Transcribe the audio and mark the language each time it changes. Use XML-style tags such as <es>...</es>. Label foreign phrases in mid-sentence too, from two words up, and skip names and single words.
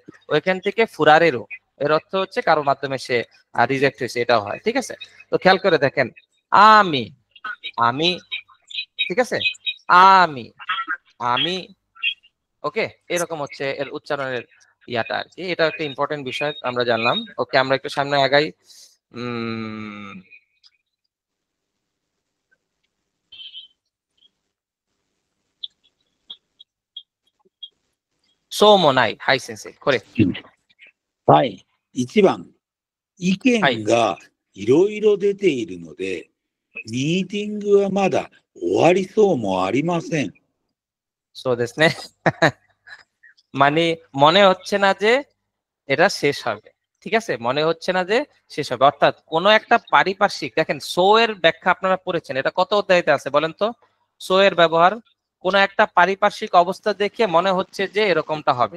<bn>ওইখান থেকে ফুরারেরও এর অর্থ হচ্ছে কারোর মাধ্যমে সে রিজেক্ট হয়েছে, এটাও হয়। ঠিক আছে? তো খেয়াল করে দেখেন, আমি, আমি, ঠিক আছে? আমি, আমি, ওকে, এরকম হচ্ছে এর উচ্চারণের ইয়াটা আর কি। এটা একটা ইম্পর্টেন্ট বিষয় আমরা জানলাম। ওকে, আমরা একটু সামনে আগাই।</bn> <ja>そうもない。はい、先生。これ。はい。1番。意見がいろいろ出ているので、ミーティングはまだ終わりそうもありません。そうですね。</ja> <bn>মানে মনে হচ্ছে না যে এটা শেষ হবে। ঠিক আছে, মনে হচ্ছে না যে শেষ হবে। অর্থাৎ কোন একটা পারিপার্শ্বিক, দেখেন সো এর ব্যাখ্যা আপনারা পড়েছেন, এটা কত অধ্যায়তে আছে বলেন তো? সো এর ব্যবহার কোন একটা পারিপার্শ্বিক অবস্থা দেখে মনে হচ্ছে যে এরকমটা হবে।</bn>